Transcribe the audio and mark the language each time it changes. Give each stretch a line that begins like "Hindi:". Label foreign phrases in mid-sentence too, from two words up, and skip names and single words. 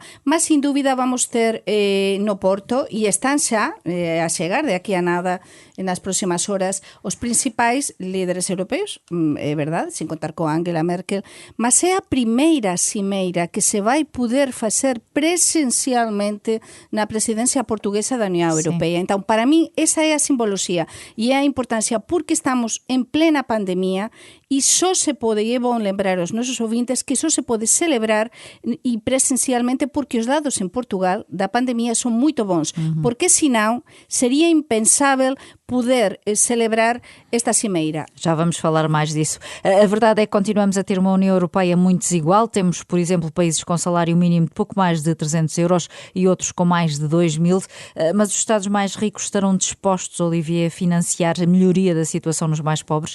Galician: Mas, sin dúbida, vamos ter no Porto, e están xa a chegar de aquí a nada nas próximas horas, os principais líderes europeus, é verdade, sin contar con Angela Merkel, mas é a primeira cimeira que se vai poder facer presencialmente na presidencia portuguesa da Unión Europea. Entón, para mí, esa é a simboloxía e é a importancia porque estamos en plena pandemia e só se pode, e é bom lembrar aos nosos ouvintes que só se pode celebrar e presencialmente porque os dados en Portugal da pandemia son moito bons, porque senão sería impensável poder celebrar esta cimeira.
Portuguese: Já vamos falar mais disso. A verdade é que continuamos a ter uma União Europeia muito desigual. Temos, por exemplo, países com salário mínimo de pouco mais de 300 euros e outros com mais de 2.000, mas os Estados mais ricos estarão dispostos, Olivier, a financiar a melhoria da situação nos mais pobres?